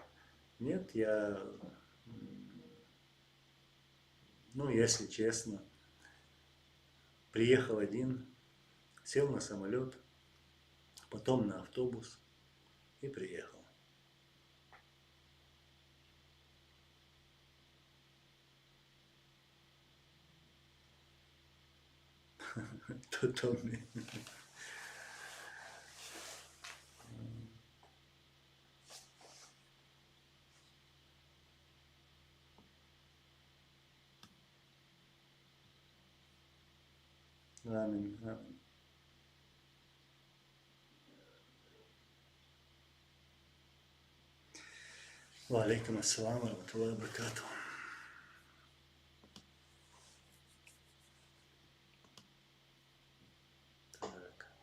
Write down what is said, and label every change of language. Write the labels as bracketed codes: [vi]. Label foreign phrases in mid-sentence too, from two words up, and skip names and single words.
[ru] Нет, я, ну, если честно, приехал один, сел на самолет, потом на автобус и приехал. Томми. [ar] آمين آمين. وعليكم السلام وبركاته. [ru] Так.